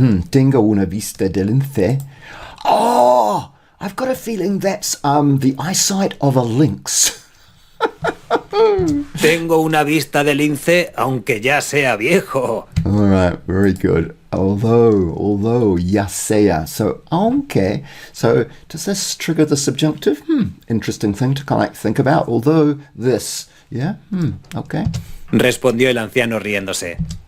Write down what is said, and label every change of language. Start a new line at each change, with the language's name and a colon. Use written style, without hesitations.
Spanish: Tengo una vista de lince.
English: Oh, I've got a feeling that's the eyesight of a lynx.
Spanish: Tengo una vista de lince, aunque ya sea viejo.
English: All right, very good. Although,
Spanish: ya sea.
English: So, aunque. So, does this trigger the subjunctive? Interesting thing to kind of think about. Although this, yeah, okay.
Spanish: Respondió el anciano riéndose.